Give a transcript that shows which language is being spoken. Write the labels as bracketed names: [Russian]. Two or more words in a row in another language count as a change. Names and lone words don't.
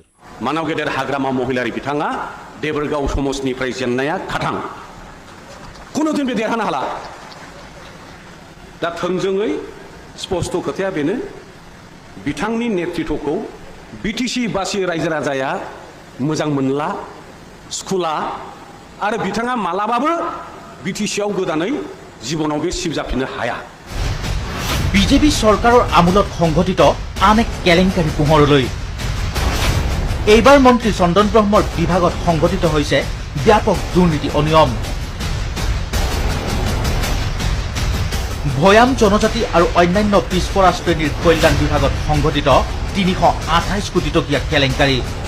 [Bodo] मानाव गेदेर हाग्रामा महिलारि बिथाङा देबोरगाव समाजनिफ्राय जेननाया खाथां कुनु दिन बे देरहानो हाला दा थोंजोङै स्पष्ट खोथाया बेनो बिथांनि नेतृत्वखौ बिटिसि बासि रायजो राजाया मोजां मोनला स्कुला आरो बिथाङा मालाबाबो बिटिसिआव गोदानै जीवनाव बे सिबजाफिननो हाया [Assamese] বিজেপি চৰকাৰৰ আমোলত সংঘটিত আন এক কেলেংকাৰী পোহৰলৈ এইবাৰ মন্ত্ৰী চন্দন ব্ৰহ্মৰ বিভাগত সংঘটিত হৈছে ব্যাপক দুৰ্নীতি অনিয়ম ভৈয়াম জনজাতি আৰু অন্যান্য পিছপৰা শ্ৰেণীৰ কল্যাণ বিভাগত সংঘটিত ৩২৮ কোটি টকীয়া কেলেংকাৰী